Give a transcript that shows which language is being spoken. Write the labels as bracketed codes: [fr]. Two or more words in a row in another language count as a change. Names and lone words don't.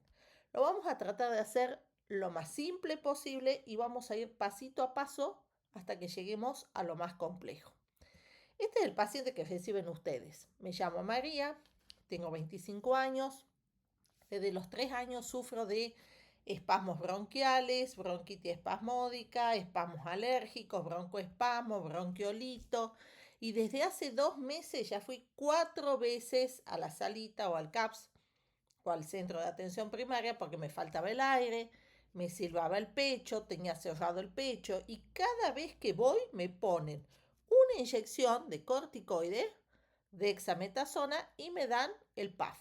[es] Lo vamos a tratar de hacer lo más simple posible y vamos a ir pasito a paso hasta que lleguemos a lo más complejo. Este es el paciente que reciben ustedes. Me llamo María, tengo 25 años, desde los 3 años sufro de espasmos bronquiales, bronquitis espasmódica, espasmos alérgicos, broncoespasmo, bronquiolito. Y desde hace 2 meses ya fui 4 veces a la salita o al CAPS o al centro de atención primaria porque me faltaba el aire, me silbaba el pecho, tenía cerrado el pecho y cada vez que voy me ponen una inyección de corticoide, de dexametasona y me dan el PAF.